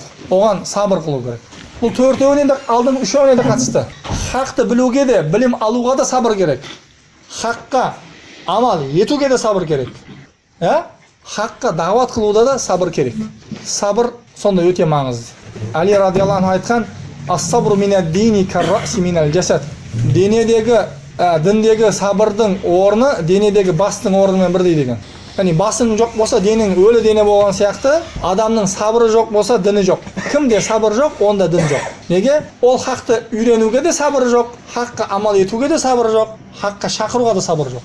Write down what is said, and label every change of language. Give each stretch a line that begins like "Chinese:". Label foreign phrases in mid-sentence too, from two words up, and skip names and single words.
Kazakh: Оған сабыр қылу керек. Бұл төртеуіне де алдың үшеуіне де қатысты. Хақты білуге де, білім алуға да сабыр керек. Хаққа амал етуге де сабыр керек. Хаққа дағуат қылуда да сабыр керек. Сабыр сонда өте маңызды.
Arabic: Али رضي الله عنه айтқан: "الصبر من الدين كالرأس من الجسد."
Kazakh: Діндегі сабырдың орны денедегі бастың орнымен бірдей деген. Яғни басың жоқ болса, денең өлі дене болған сияқты, адамның сабыры жоқ болса, діні жоқ. Кімде сабыр жоқ, онда дін жоқ. Неге? Ол хақты үйренуге де сабыры жоқ, хаққа амал етуге де сабыры жоқ, хаққа шақыруға да сабыр жоқ.